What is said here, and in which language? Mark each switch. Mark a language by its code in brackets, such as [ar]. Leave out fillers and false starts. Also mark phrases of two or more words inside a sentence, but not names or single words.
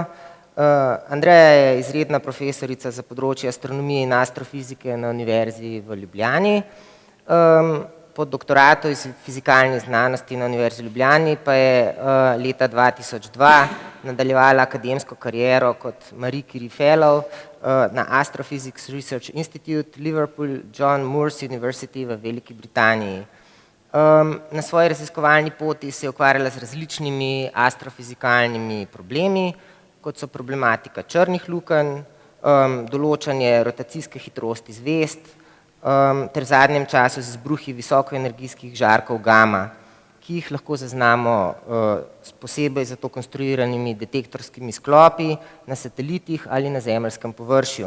[sl] Andreja je izredna profesorica za področje astronomije in astrofizike na Univerzi v Ljubljani. Po doktoratu iz fizikalnih znanosti na Univerzi v Ljubljani pa je leta 2002 nadaljevala akademsko kariero kot Marie Curie Fellow na Astrophysics Research Institute, Liverpool, John Moores University v Veliki Britaniji. Na svoji raziskovalni poti se je ukvarjala z različnimi astrofizikalnimi problemi, kot so problematika črnih lukenj, določanje rotacijske hitrosti zvezd, ter v zadnjem času z izbruhi visoko-energijskih žarkov gama, ki jih lahko zaznamo s posebej za to konstruiranimi detektorskimi sklopi na satelitih ali na zemeljskem površju.